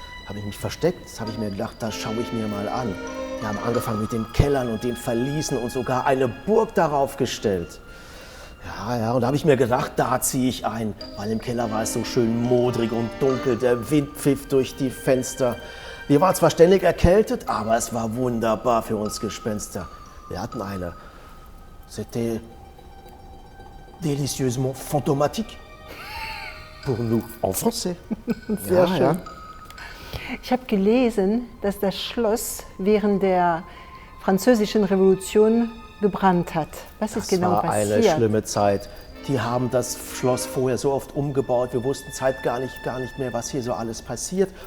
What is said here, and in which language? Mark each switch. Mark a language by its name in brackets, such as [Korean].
[German] Habe ich mich versteckt, das habe ich mir gedacht, das schaue ich mir mal an. Die haben angefangen mit den Kellern und den Verließen und sogar eine Burg darauf gestellt. Ja, ja, und da habe ich mir gedacht, da ziehe ich ein, weil im Keller war es so schön modrig und dunkel, der Wind pfiff durch die Fenster. Wir waren zwar ständig erkältet, aber es war wunderbar für uns Gespenster. Wir hatten eine. [French] C'était délicieusement fantomatique. Pour nous en français. [German] Sehr schön. Ja. Ich habe gelesen, dass das Schloss während der Französischen Revolution gebrannt hat. Was ist genau passiert? Das war eine schlimme Zeit. Die haben das Schloss vorher so oft umgebaut, wir wussten Zeit gar nicht mehr, was hier so alles passiert.